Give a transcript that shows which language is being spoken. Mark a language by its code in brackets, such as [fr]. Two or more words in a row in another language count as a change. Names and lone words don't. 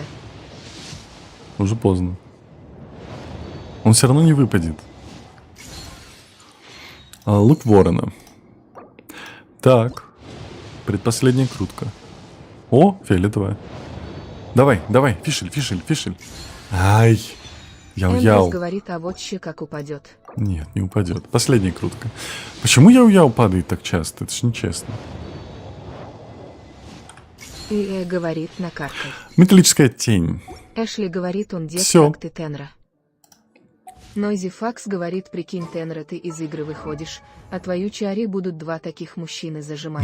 [ru] Уже поздно. Он все равно не выпадет. Лук ворона. Так. Предпоследняя крутка. О, фиолетовая. Давай, давай, фишель, фишель, фишель. Ай. Эндрюс Яу-яу. говорит, а вот ще как упадет. Нет, не упадет. Последняя крутка. Почему яу-яу падает так часто? Это ж нечестно. И говорит, накаркай. Металлическая тень. Эшли говорит, он дед, Всё. как ты Тенра. Нойзи Факс говорит, прикинь, Тенра, ты из игры выходишь, а твою чари будут два таких мужчины зажимать.